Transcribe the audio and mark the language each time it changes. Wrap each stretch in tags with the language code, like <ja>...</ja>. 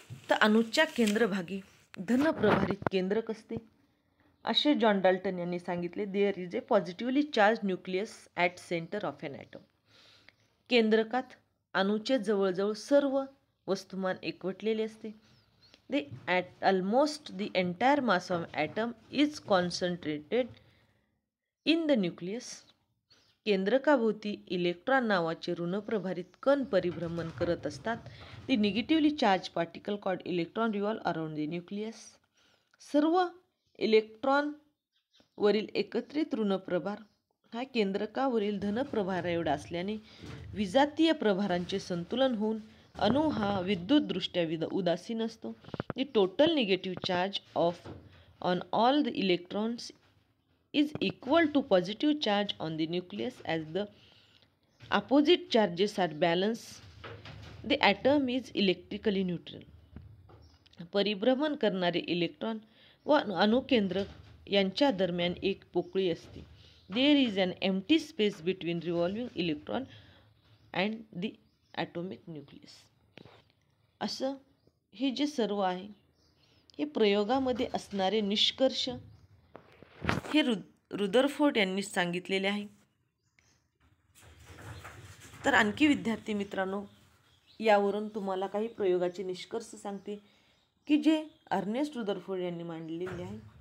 <mr>तर अणूच्या केंद्रभागी धनप्रभारित केंद्रक असते असे जॉन डाल्टन यांनी सांगितले.</mr> <en>There is a positively charge nucleus at centre of an atom.</en> <mr>केंद्रकात अणूचे जवळजवळ सर्व वस्तुमान एकवटलेले असते.</mr> <en>The at almost the entire mass of atom is concentrated in the nucleus.</en> <mr>केंद्रकाभोवती electron नावाचे ऋणप्रभारित कण परिभ्रमण करत असतात.</mr> <en>The negatively charged particle called electron revolve around the nucleus.</en> <mr>सर्व इलेक्ट्रॉन वरील एकत्रित ऋणप्रभार हा केंद्रकावरील धनप्रभार एवढा असल्याने विजातीय प्रभारांचे संतुलन होऊन अणू हा विद्युतदृष्ट्या उदासीन असतो.</mr> <en>The total negative charge of on all the electrons is equal to positive charge on the nucleus. As the opposite charges are balanced, the atom is electrically neutral.</en> <mr>परिभ्रमण करणारे इलेक्ट्रॉन व अणुकेंद्रक यांच्या दरम्यान एक पोकळी असते.</mr> <en>There is an empty space between revolving electron and the atomic nucleus.</en> <mr>असं हे जे सर्व आहे हे प्रयोगामध्ये असणारे निष्कर्ष हे रुदरफोर्ड यांनी सांगितलेले आहे. तर आणखी विद्यार्थी मित्रांनो, यावरून तुम्हाला काही प्रयोगाचे निष्कर्ष सांगते की जे अर्नेस्ट रुदरफोर्ड यांनी मांडलेले आहे.</mr>